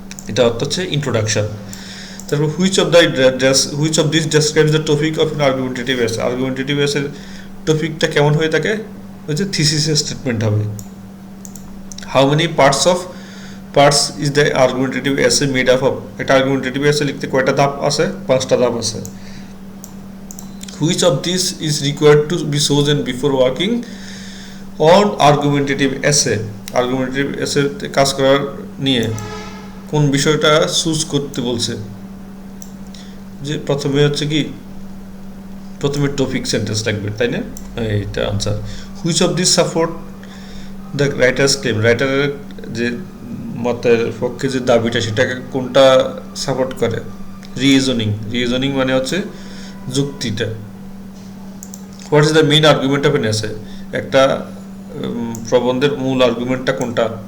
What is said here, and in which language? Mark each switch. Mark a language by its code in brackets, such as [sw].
[bn] এটা হচ্ছে ইন্ট্রোডাকশন। [en] তারপর which of this describes the topic of argumentative essay. [bn] আর্গুমেন্টেটিভ এসের টপিকটা কেমন হয়ে থাকে? হচ্ছে থিসিসের স্টেটমেন্ট হবে। [en] How many parts is the argumentative essay made up of. [bn] একটা আর্গুমেন্টেটিভ এসে লিখতে কয়টা ধাপ আছে? 5টা ধাপ আছে। [en] Which of these is required to be chosen before working on argumentative essay? [bn] Argumentative essay কাজ করার নিয়ে কোন বিষয়টা চুজ করতে বলছে? যে প্রথমে হচ্ছে কি, প্রথমে টপিক সেন্টেন্স লাগবে, তাই না? এইটা answer. [en] Which of these support the writer's claim? [bn] রাইটারের যে মতের পক্ষে যে দাবিটা সেটাকে কোনটা সাপোর্ট করে? রিজনিং মানে হচ্ছে যুক্তিটা। [en] What is the main argument of an essay? [bn] একটা প্রবন্ধের মূল আর্গুমেন্টটা কোনটা?